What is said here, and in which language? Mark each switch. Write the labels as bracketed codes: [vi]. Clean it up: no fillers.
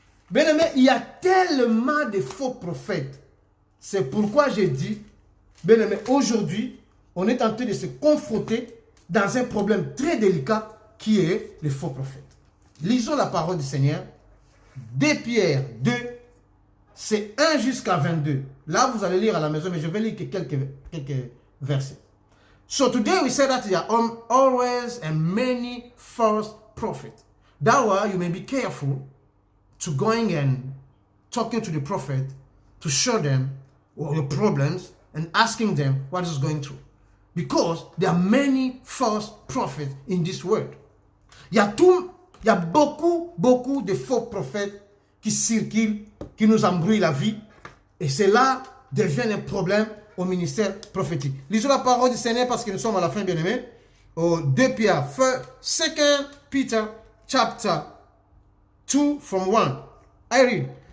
[fr] Bien aimé, il y a tellement de faux prophètes. C'est pourquoi j'ai dit, bien aimé, aujourd'hui, on est en train de se confronter dans un problème très délicat qui est les faux prophètes. Lisons la parole du Seigneur. 2 Pierre 2, c'est 1 jusqu'à 22. Là, vous allez lire à la maison, mais je vais lire que quelques versets. [en] So today we say that there are always and many false prophets. That way you may be careful to going and talking to the prophet to show them your problems and asking them what is going through. Because there are many false prophets in this world. [fr] Il y a beaucoup de faux prophètes qui circulent, qui nous embrouillent la vie. Et cela devient un problème au ministère prophétique. Lisons la parole du Seigneur parce que nous sommes à la fin, bien aimés. Au 2 Pierre, [en] 2 Peter, chapter 2 from 1. I read.